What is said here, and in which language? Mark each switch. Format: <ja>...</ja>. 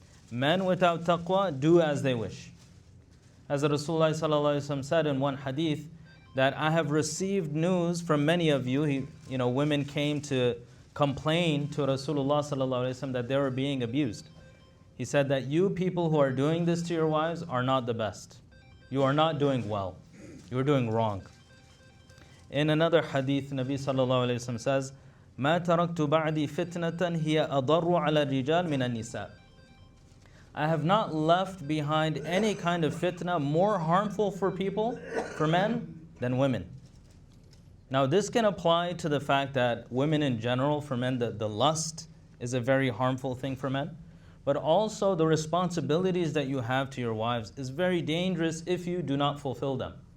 <en>Men without taqwa do as they wish. As Rasulullah ﷺ said in one hadith, that I have received news from many of you, women came to complain to Rasulullah ﷺ that they were being abused. He said that you people who are doing this to your wives are not the best. You are not doing well. You are doing wrong. In another hadith, Nabi sallallahu alayhi wa sallam says,</en> <ar>مَا تَرَكْتُ بَعْدِي فِتْنَةً هِيَ أَضَرُّ عَلَى الرِّجَالِ مِنَ النِّسَاءِ.</ar> <en>I have not left behind any kind of fitna more harmful for people, for men, than women. Now this can apply to the fact that women in general, for men, the lust is a very harmful thing for men. But also the responsibilities that you have to your wives is very dangerous if you do not fulfill them.</en>